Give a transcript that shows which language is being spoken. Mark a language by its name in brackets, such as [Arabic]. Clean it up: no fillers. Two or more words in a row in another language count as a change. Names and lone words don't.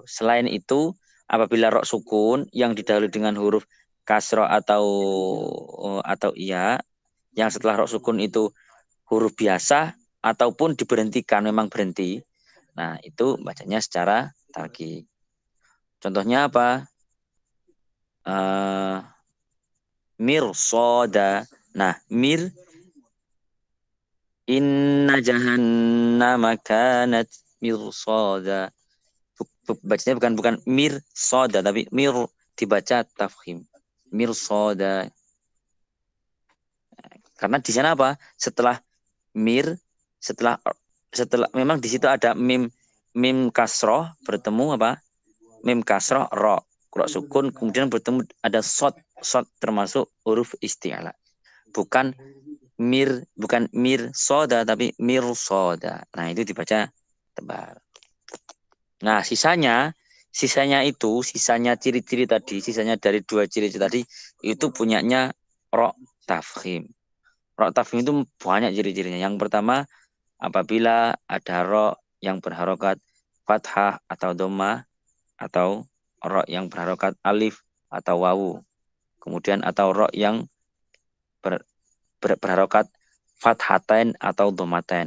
[Indonesian] Selain itu, apabila rok sukun yang didahului dengan huruf kasroh atau iya, yang setelah rok sukun itu huruf biasa ataupun diberhentikan, memang berhenti. Nah, itu bacanya secara tarkik. Contohnya apa? Mirsoda. Nah, [Arabic] إن جهنم كانت مرصادا. [Indonesian] Bacanya bukan mirsoda, tapi dibaca tafkhim. Mirsoda. Karena di sana apa? Setelah setelah memang di situ ada mim kasroh bertemu apa? Mim kasroh ro. Rok sukun kemudian bertemu ada sod termasuk huruf isti'la. Bukan soda tapi mir soda. Nah, itu dibaca tebal. Nah, sisanya ciri-ciri tadi, sisanya dari dua ciri tadi itu punyanya rok tafkhim. Rok tafkhim itu banyak ciri-cirinya. Yang pertama, apabila ada rok yang berharokat fathah atau dhamma, atau rok yang berharokat alif atau wawu. Kemudian atau rok yang berharokat fathatain atau dhammatain.